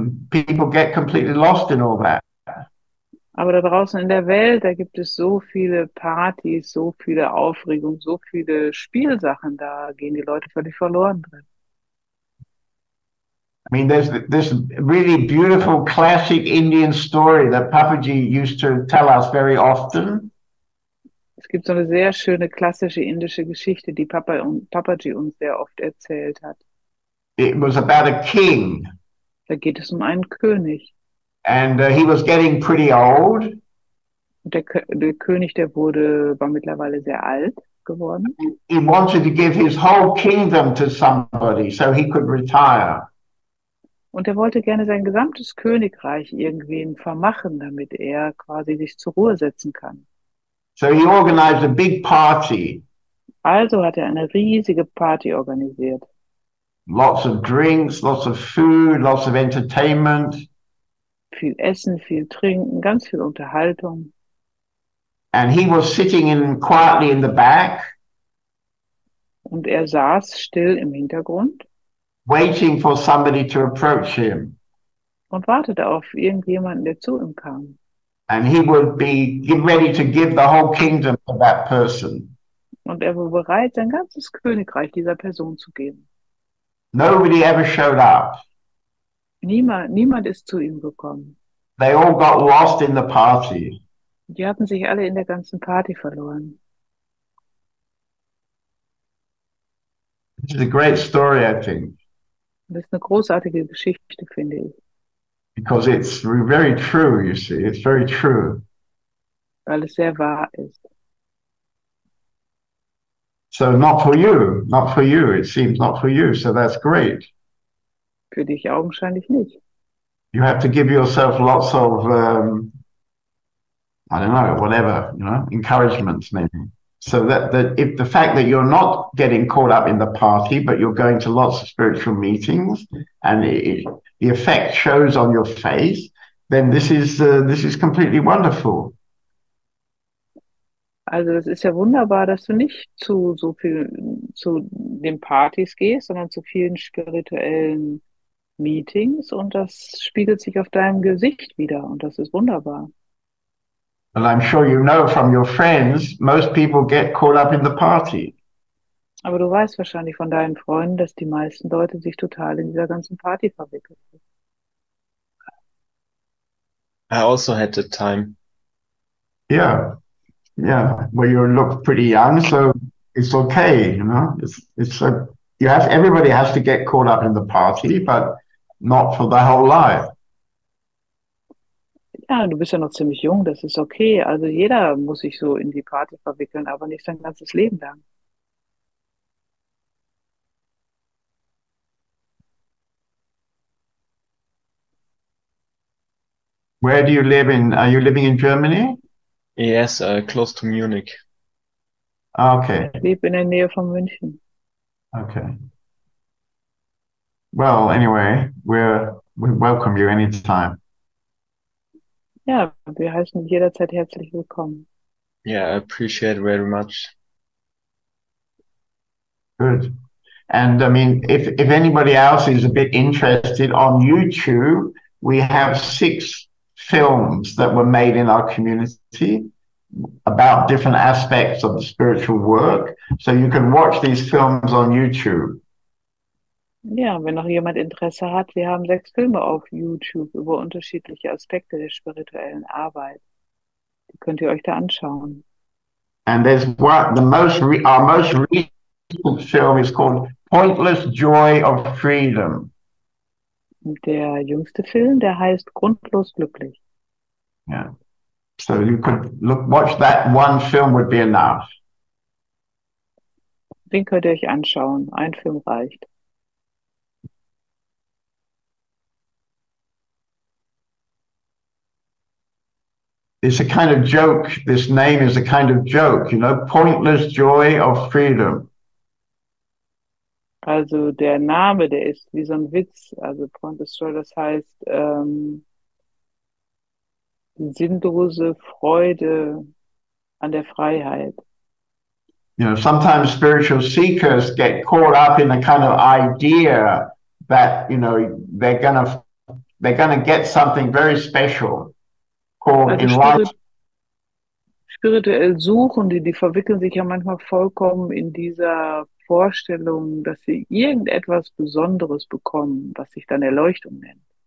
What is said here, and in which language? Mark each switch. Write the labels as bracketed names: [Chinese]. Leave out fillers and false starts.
[English] People get completely lost in all that. [German] Aber da draußen in der Welt, da gibt es so viele Partys, so viele Aufregung, so viele Spielsachen, da gehen die Leute völlig verloren drin. [English] I mean, there's this really beautiful classic Indian story that Papaji used to tell us very often. [German] Es gibt so eine sehr schöne klassische indische Geschichte, die Papaji uns sehr oft erzählt hat. [English] It was about a king. [German] Da geht es um einen König. [English] And he was getting pretty old. [German] Und der König, der war mittlerweile sehr alt geworden. [English] He wanted to give his whole kingdom to somebody so he could retire. [German] Und er wollte gerne sein gesamtes Königreich irgendwen vermachen, damit er quasi sich zur Ruhe setzen kann. [English] So he organized a big party. [German] Also hat er eine riesige Party organisiert. [English] Lots of drinks, lots of food, lots of entertainment. [German] Viel Essen, viel Trinken, ganz viel Unterhaltung. [English] And he was sitting quietly in the back. [German] Und er saß still im Hintergrund. [English] Waiting for somebody to approach him. [German] Und wartete auf irgendjemanden, der zu ihm kam. [English] And he would be ready to give the whole kingdom to that person. [German] Und er war bereit, sein ganzes Königreich dieser Person zu geben. [English] Nobody ever showed up. [German] Niemand ist zu ihm gekommen. [English] They all got lost in the party. [German] Die hatten sich alle in der ganzen Party verloren. [English] This is a great story, I think. [German] Das ist eine großartige Geschichte, finde ich. [English] Because it's very true, you see. It's very true. [German] Weil es sehr wahr ist. [English] So not for you. Not for you. It seems not for you. So that's great. [German] Für dich augenscheinlich nicht. [English] You have to give yourself lots of, I don't know, whatever, you know, encouragements maybe. So that if the fact that you're not getting caught up in the party, but you're going to lots of spiritual meetings, and the effect shows on your face, then this is completely wonderful. [German] Also es ist ja wunderbar, dass du nicht zu den Partys gehst, sondern zu vielen spirituellen Meetings, und das spiegelt sich auf deinem Gesicht wieder, und das ist wunderbar. [English] And I'm sure you know from your friends, most people get caught up in the party. [German] Aber du weißt wahrscheinlich von deinen Freunden, dass die meisten Leute sich total in dieser ganzen Party verwickeln. [English] I also had the time. Yeah, yeah. Well, you look pretty young, so it's okay, you know. It's a, you have everybody has to get caught up in the party, but not for the whole life. [German] Ja, du bist ja noch ziemlich jung, das ist okay. Also jeder muss sich so in die Party verwickeln, aber nicht sein ganzes Leben lang. [English] Where do you live in? Are you living in Germany? Yes, close to Munich. Okay, [German] Ich lebe in der Nähe von München. [English] okay. Well, anyway, we welcome you anytime. [German] Ja, wir heißen dich jederzeit herzlich willkommen. [English] Yeah, I appreciate very much. Good. And I mean, if anybody else is a bit interested, on YouTube, we have 6 films that were made in our community about different aspects of the spiritual work. So you can watch these films on YouTube. [German] Ja, wenn noch jemand Interesse hat, wir haben 6 Filme auf YouTube über unterschiedliche Aspekte der spirituellen Arbeit. Die könnt ihr euch da anschauen. [English] And there's one, our most recent film is called Pointless Joy of Freedom. [German] Und der jüngste Film, der heißt Grundlos glücklich. [English] Yeah. So you could watch that one film would be enough. [German] Den könnt ihr euch anschauen. Ein Film reicht. [English] It's a kind of joke. This name is a kind of joke, you know, Pointless Joy of Freedom. [German] Also der Name, der ist wie so ein Witz. Also Pointless Joy, das heißt sinnlose Freude an der Freiheit. [English] You know, sometimes spiritual seekers get caught up in a kind of idea that, you know, they're gonna get something very special called [German] Also [English] enlightenment. [German] spirituell suchen, die verwickeln sich ja manchmal vollkommen in dieser Vorstellung, dass sie irgendetwas Besonderes bekommen, was sich dann Erleuchtung nennt.